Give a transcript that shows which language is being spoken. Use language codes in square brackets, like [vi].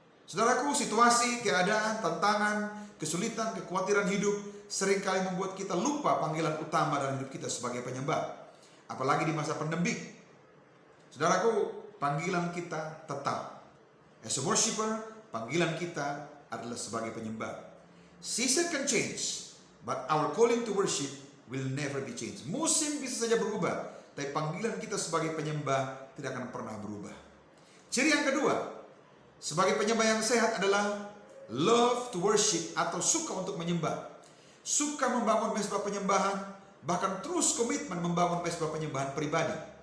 [id] Saudaraku, situasi, keadaan, tantangan, kesulitan, kekhawatiran hidup seringkali membuat kita lupa panggilan utama dalam hidup kita sebagai penyembah. Apalagi di masa pandemi. Saudaraku, panggilan kita tetap. [en] As a worshiper, [id] panggilan kita adalah sebagai penyembah. [en] Season can change, but our calling to worship will never be changed. [id] Musim bisa saja berubah, tapi panggilan kita sebagai penyembah tidak akan pernah berubah. Ciri yang kedua, sebagai penyembah yang sehat adalah [en] love to worship, [id] atau suka untuk menyembah. Suka membangun mesbah penyembahan, bahkan terus komitmen membangun mesbah penyembahan pribadi.